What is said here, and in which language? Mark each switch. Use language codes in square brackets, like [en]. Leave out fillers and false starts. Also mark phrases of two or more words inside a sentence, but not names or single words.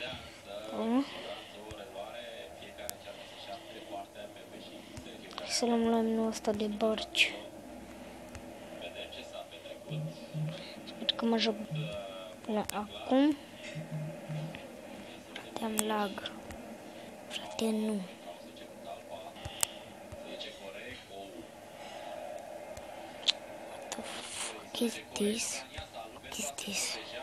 [ro] Să luăm lemnul ăsta de bărci. Sper că mă joc până acum. Te-am lag. Frate, nu. [en] What the fuck is this? What is this?